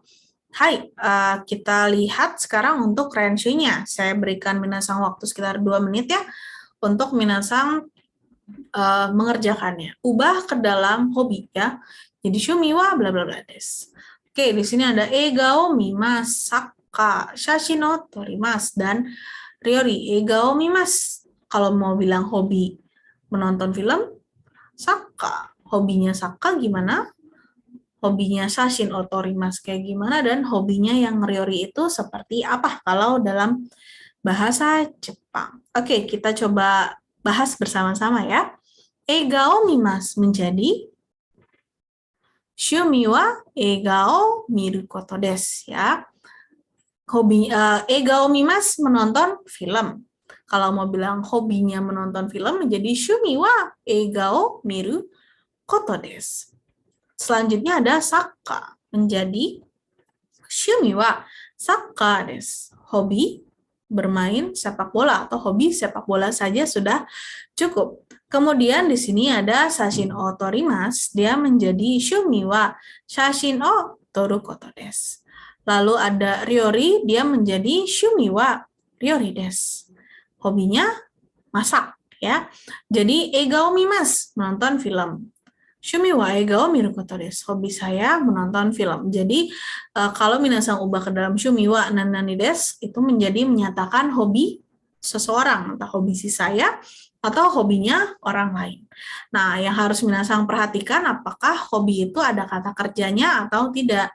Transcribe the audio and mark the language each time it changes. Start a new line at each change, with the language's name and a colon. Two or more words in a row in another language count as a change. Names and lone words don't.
Indonesian: Hai, kita lihat sekarang untuk renshu-nya. Saya berikan minasang waktu sekitar 2 menit ya, untuk minasang mengerjakannya. Ubah ke dalam hobi ya.
Japanese: Jadi 趣味はブラブラブラです.
Indonesian: Oke, di sini ada
Japanese: 映画を見ます,
Indonesian: sakka,
Japanese: 写真を撮ります,
Indonesian: dan ryori.
Japanese: 映画を見ます.
Indonesian: Kalau mau bilang hobi menonton film, sakka. Hobinya sakka gimana? Hobinya
Japanese: 写真を撮ります
Indonesian: kayak gimana? Dan hobinya yang ryori itu seperti apa kalau dalam bahasa Jepang? Oke, kita coba bahas bersama-sama ya.
Japanese: 映画を見ます menjadi 趣味は映画を見ることです ya.
Indonesian: Hobi
Japanese: 映画を見ます
Indonesian: menonton film. Kalau mau bilang hobinya menonton film menjadi
Japanese: 趣味は映画を見ることです.
Indonesian: Selanjutnya ada sakka menjadi
Japanese: 趣味はサッカーです.
Indonesian: Hobi bermain sepak bola atau hobi sepak bola saja sudah cukup. Kemudian di sini ada
Japanese: 写真を撮ります,
Indonesian: dia menjadi
Japanese: 趣味は写真を撮ることです.
Indonesian: Lalu ada ryori, dia menjadi
Japanese: 趣味は料理です.
Indonesian: Hobinya masak ya. Jadi
Japanese: 映画を見ます,
Indonesian: menonton film.
Japanese: 趣味は映画見ることです.
Indonesian: Hobi saya menonton film. Jadi kalau minasang ubah ke dalam
Japanese: 趣味は何々です,
Indonesian: itu menjadi menyatakan hobi seseorang, entah hobi si saya atau hobinya orang lain. Nah, yang harus minasang perhatikan apakah hobi itu ada kata kerjanya atau tidak.